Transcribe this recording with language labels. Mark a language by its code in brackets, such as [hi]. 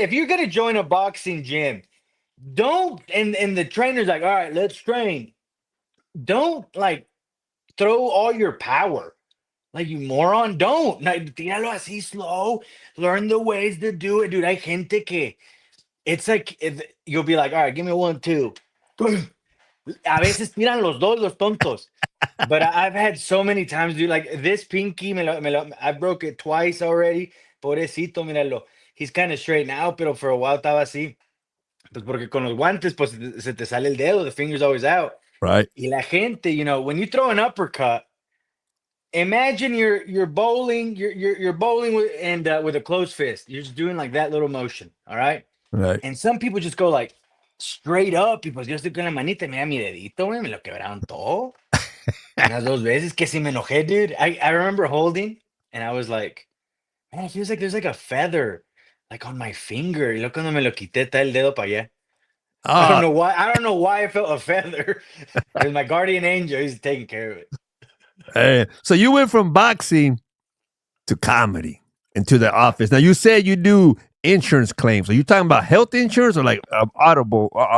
[en] If you're gonna join a boxing gym, don't and the trainer's like, all right, let's train. Don't like throw all your power. Like you moron, don't. Like, [es] tíralo así [en] slow. Learn the ways to do it, dude. [es] Hay gente que [en] it's like you'll be like, all right, give me 1, 2. [es] A veces tiran los dos, los tontos. [en] But I've had so many times, dude. Like this pinky, I broke it twice already. [es] Pobrecito, míralo. [en] He's kind of straight now, [es] pero [en] for a while [es] estaba así. Pues porque con los guantes, pues se te sale el dedo. [en] The finger's always out. Right. [es] Y la gente, [en] when you throw an uppercut, imagine you're bowling, you're bowling with a closed fist. You're just doing like that little motion, all right? Right. And some people just go like straight up. [es] Y pues yo estoy con la manita, mira mi dedito, güey, me lo quebraron todo. Unas dos veces que sí me enojé, [en] dude. I remember holding, and I was like, man, it feels like there's like a feather, like on my finger. [es] Y luego cuando me lo quité, está el dedo para allá. [en] I don't know why. I don't know why I felt a feather. Because my guardian angel, he's taking care of it. so you went from boxing to comedy and to the office. Now you said you do insurance claims. Are you talking about health insurance or like automobile?